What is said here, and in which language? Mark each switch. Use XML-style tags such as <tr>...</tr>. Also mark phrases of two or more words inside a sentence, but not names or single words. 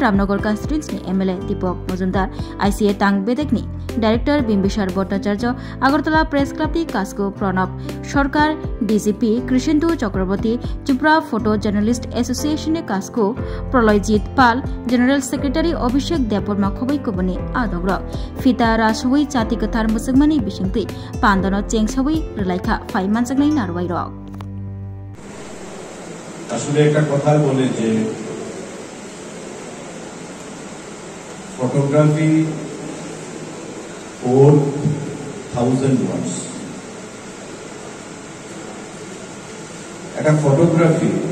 <trp>रामनगर कन्स्टिट्युएन्सीनि एमएलए दीपक मजुमदार आईसीए तांगबेदेकनि डाइरेक्टर बिम्बिसार भट्टाचार्य अगरतला प्रेस क्लबनि कास्को प्रणब सरकार डीजीपी कृष्णेन्दु चक्रवर्ती त्रिपुरा</trp> <en>photo journalist association</en> <trp>कास्को प्रलयजित पाल</trp> <en>general secretary</en> <trp>अभिषेक देवबर्मा खबैकोबनि आदग्र फिता रासुई चाति कथार मुसगमानि बिसिंति पान्दन चेंगसावै रलाइखा फाइमान जगनाय नारवाइ रक</trp> <bn>আসলে একটা কথা বলে যে ফটোগ্রাফি 4000 ওয়ার্ডস একটা ফটোগ্রাফি</bn>